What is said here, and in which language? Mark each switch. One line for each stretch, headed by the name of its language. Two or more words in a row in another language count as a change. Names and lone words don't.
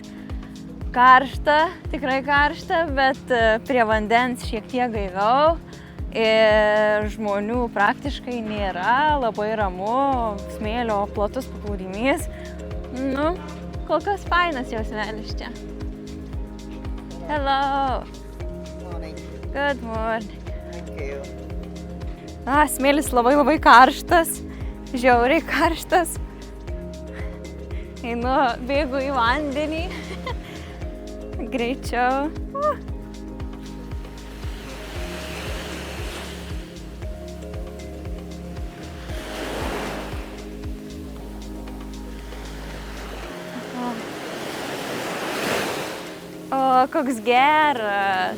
Lithuanian: Karšta, tikrai karšta, bet prie vandens šiek tiek gaiviau ir žmonių praktiškai nėra, labai ramu, smėlio platus paplūdimys. Kol kas fainas jausmelis čia.
English: Hello! Morning. Good morning. Thank you.
Lithuanian: Smėlis labai karštas, žiauriai karštas. Einu, bėgu į vandenį. Greičiau. O, koks geras.